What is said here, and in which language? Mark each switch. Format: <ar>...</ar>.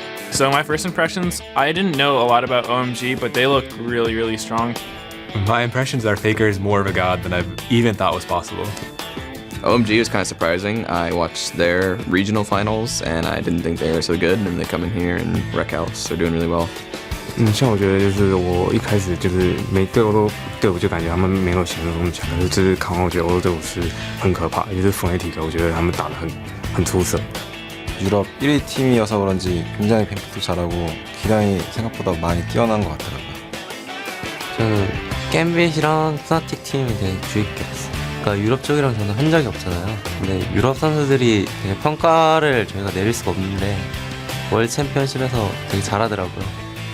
<en>So my first impressions, I didn't know a lot about OMG, but they look really, really strong. My impressions are Faker is more of a god than I've even thought was possible. OMG was kind of surprising. I watched their regional finals, and I didn't think they were so good, and they come in here and wreck house. They're doing really well.</en> <zh>像我觉得就是我一开始就是每队伍就感觉他们没有想象中那么强，可是就是看完我觉得欧洲队伍是很可怕，也是FNC我觉得他们打得很出色。</zh> <ko>유럽 1위 팀이어서 그런지 굉장히 뱀픽도 잘하고 기량이 생각보다 많이 뛰어난 것 같더라고요. 저는 갬빗이랑 프나틱 팀이 되게 주의 깊게 봤어요. 그러니까 유럽 쪽이랑 저는 한 적이 없잖아요. 근데 유럽 선수들이 되게 평가를 저희가 내릴 수가 없는데 월드 챔피언십에서 되게 잘하더라고요.</ko>